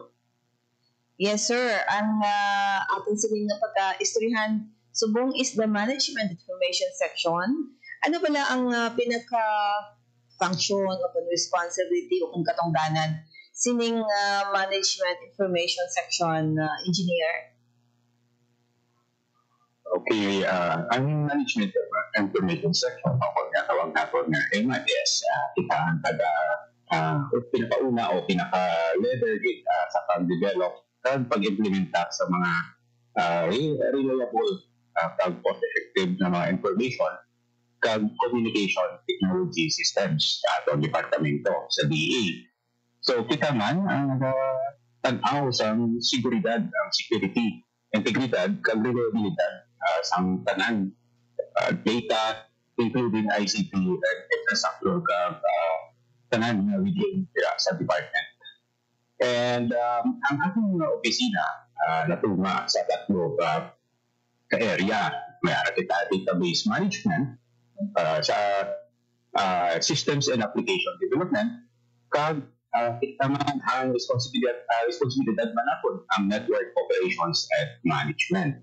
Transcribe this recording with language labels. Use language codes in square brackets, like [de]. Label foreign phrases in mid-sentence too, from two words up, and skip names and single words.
[hil] Yes, sir. Ang ating siling na pagka-istoryahan subong [en] is the Management Information Section. [hil] Ano pala ang pinaka-function o responsibility o kung katungdanan sining Management Information Section, Engineer? Okay, ang Management Information Section, ako tawag natin na MIS, kita ang pinakauna o pinaka-leader sa pag-develop at pag-implementa sa mga reliable pag-effective na mga information kag [en] communication technology systems [hil] sa atong departamento sa DA. So kita man ang tanaw sa seguridad, ang security, integridad, kag reliabilidad sa tanan data [en] including ICT and infrastructure [hil] kag tanan nga within sa department. And ang ating opisina natuma sa tatlo ka-area. May kita database management sa [en] systems and application development [hil] kag kita man ang responsibilidad man naton ang [en] network operations and management.